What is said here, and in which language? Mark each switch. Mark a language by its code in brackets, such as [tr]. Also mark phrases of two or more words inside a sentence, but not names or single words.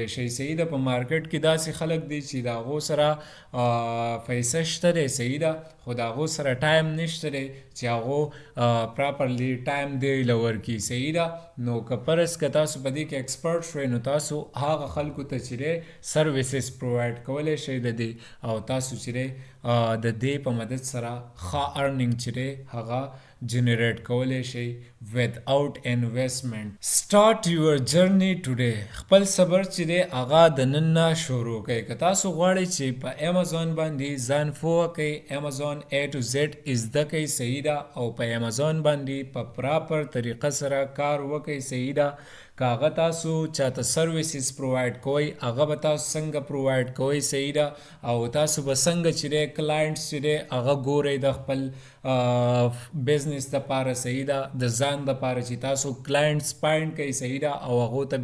[ps] شئ صحیح ده په مارکیټ کې داسې خلک دي چې د هغو سره پیسه شته دی صحیح ده خو د هغو سره ټایم نشته دی چې هغو پراپرلی ټایم دی ورکړي صحیح ده نو که فرض که تاسو په دې کې ایکسپرټ شوئ نو تاسو هغه خلکو ته چې دی [en] services provide [ps] کولی شئ د دې او تاسو چې دی د دې په مدد سره ښه ارننګ چې دی هغه جنریټ کولی شئ [en] without investment. Start your journey today. [ps] خپل صبر چې دی هغه د نن نه شروع کړئ که تاسو غواړئ چې په امازون باندې ځان پوه کړئ امازون A to Z زده کړئ صحیح ده او په امازون باندې په پراپر طریقه سره کار وکړئ صحیح ده که هغه تاسو چاته [en] services provide [ps] کوئ هغه به تاسو څنګه پرووایډ کوئ صحیح ده او تاسو به څنګه چې دی کلاینټس چې دی هغه ګورئ د خپل بزنس دپاره صحیح ده د ځان دپاره چې تاسو [en] clients find [ps] کوئ صحیح ده او هغو ته